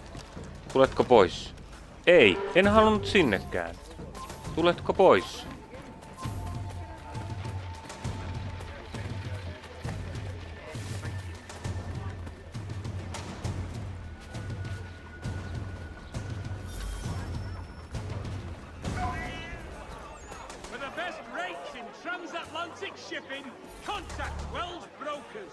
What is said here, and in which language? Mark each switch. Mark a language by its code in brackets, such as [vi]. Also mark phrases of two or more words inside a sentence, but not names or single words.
[fi] Tuletko pois? Ei, en halunnut sinnekään. Tuletko pois? [en] For the best rates in transatlantic shipping, contact Wells Brokers.